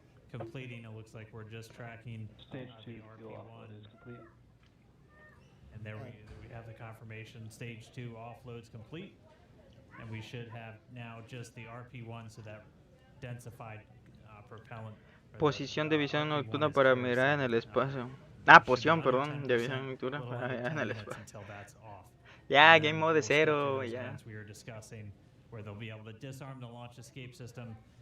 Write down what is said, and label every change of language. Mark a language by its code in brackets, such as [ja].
[en] Completing, it looks like we're just tracking Stage 2 the fuel offload is complete. And there we have the confirmation. Stage 2 offload is complete. And we should have now just the RP1, so that densified propellant. [es] Posición de visión nocturna para mirar en el espacio. Ah, posición, perdón, de visión nocturna para mirar en el espacio. Ya, game mode 0, ya. [en] Where they'll be able to disarm the launch escape system.